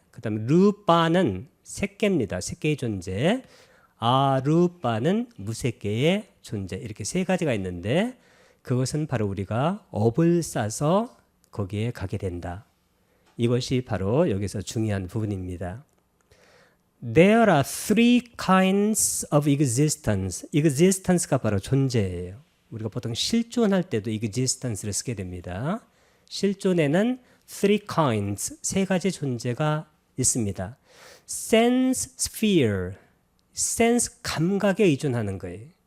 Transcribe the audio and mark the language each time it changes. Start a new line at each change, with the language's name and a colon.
Korean: 그 다음에 루빠는 색계입니다. 색계의 존재. 아루빠는 무색계의 존재. 이렇게 세 가지가 있는데 그것은 바로 우리가 업을 싸서 거기에 가게 된다. 이것이 바로 여기서 중요한 부분입니다.
English: There are three kinds of existence.
Korean: existence가 바로 존재예요. 우리가 보통 실존할 때도 existence를 쓰게 됩니다. 실존에는
English: three kinds,
Korean: 세 가지 존재가 있습니다.
English: sense sphere,
Korean: sense 감각에 의존하는 거예요.